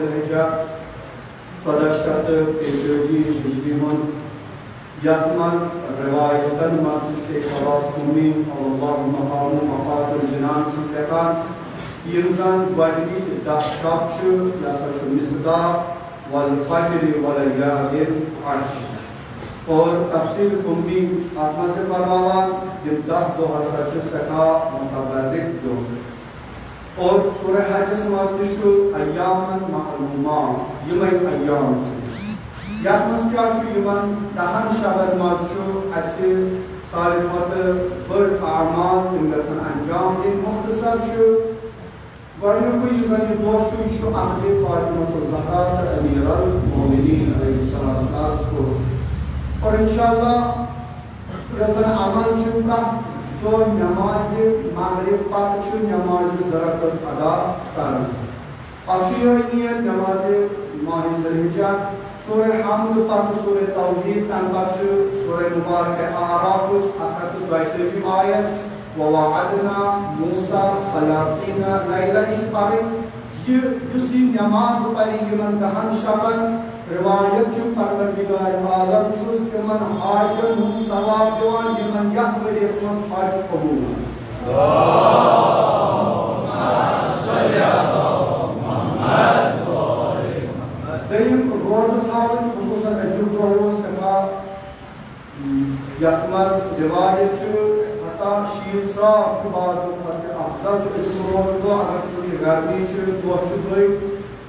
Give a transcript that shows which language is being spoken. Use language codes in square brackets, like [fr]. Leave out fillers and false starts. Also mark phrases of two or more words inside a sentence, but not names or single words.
[ks] الحجہ 1443 ہجری من یتھ مز روایتن مز شیخ عباس قومی اللہ مقام مفاد الجنان سن لکھان یم زن گۄڈنِکۍ 10 شب چھُ یہِ ہسا چھُ مصداق [ar] والفجر وليال عشر [ks] اور تفسیر قمبی اتھ مز چھِ فرماوان یم 10 دۄہ ہسا چھِ سٮ۪ٹھاہ متبرک دۄہ اور سورہ حجس مز تہِ چھُ ایامن معلومات یمے ایام چھِ یتھ مز کیٛاہ چھُ یِوان 10 شبن مز چھُ اسہِ ساروی کھۄتہٕ بٔڑ اعمال تِم گژھن انجام دِنۍ مختصر چھُ گۄڈنیُکُے یُس زن یہِ دۄہ چھُ یہِ چھُ عہدِ فاطمۃ الزہرا تہٕ امیر المومنین علیہ السلام کوٚر اور انشاءاللہ یۄس زن عمل چھُ پرٛٮ۪تھ دۄہ نٮ۪مازِ مغرب پتہٕ چھُ نٮ۪مازِ زرعت ادا کران اتھ چھُ یِہوٚے نیت نٮ۪مازِ ماہِ ذوالحجہ سورہ حمد پتہٕ سورہ توحید تمہِ پتہٕ چھُ سورہ مبارکہ اعرافٕچ 132 آیت [ar] وَوَعَدْنَا مُوسَىٰ 30 لَيْلَةً [ks] چھِ پرٕنۍ یُس یہِ نٮ۪ماز پرِ یِمن 10 شبن روایت چھُ پروردگار عالم چھُس تِمن حاجن ہُنٛد ثواب دِوان یِمن یتھ ؤرۍیَس منٛز حج قبوٗل چھُ دوٚیِم روزٕ تھاوٕنۍ خصوٗصن أزیُک دۄہ اوس سٮ۪ٹھاہ یتھ منٛز روایت چھُ 60,000 عبادتو کھۄتہٕ افضل چھُ أزیُک روزٕ دۄہ اگر چوٗنٛکہِ گرمی چھِ دۄہ چھُ درٛوٚگۍ تہٕ